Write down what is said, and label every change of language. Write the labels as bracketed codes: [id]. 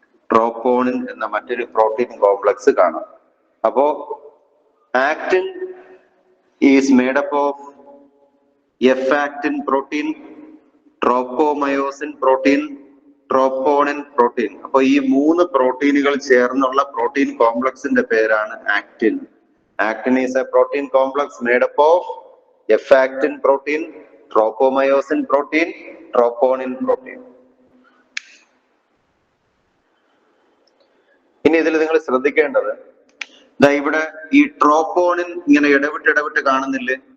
[ml] Troponin എന്ന മറ്റൊരു protein complex കാണാം. അപ്പോ [en] Actin is made up of F actin protein, tropomyosin protein, troponin protein. [ml] അപ്പൊ ഈ മൂന്ന് പ്രോട്ടീനുകൾ ചേർന്നുള്ള പ്രോട്ടീൻ കോംപ്ലക്സിന്റെ പേരാണ് actin. [en] Actin is a protein complex made up of effactin protein, tropomyosin protein, troponin protein. [ml] ഇനി ഇതിൽ നിങ്ങൾ ശ്രദ്ധിക്കേണ്ടത് ഇവിടെ ഈ ട്രോപ്പോണിൻ ഇങ്ങനെ ഇടവിട്ട് കാണുന്നില്ലേ?